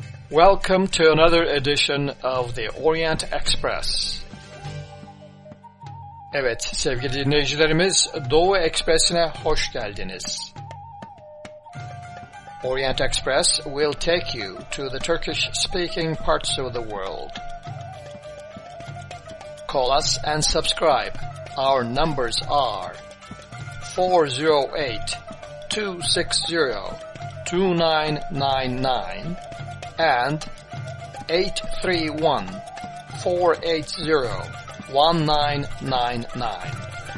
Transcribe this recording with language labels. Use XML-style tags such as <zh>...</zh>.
<en>Welcome to another edition of the Orient Express.</en> <tr>Evet, sevgili dinleyicilerimiz, Doğu Ekspresi'ne hoş geldiniz.</tr> <en>Orient Express will take you to the Turkish-speaking parts of the world. Call us and subscribe. Our numbers are 408-260-2999 and 831-480-1999.</en>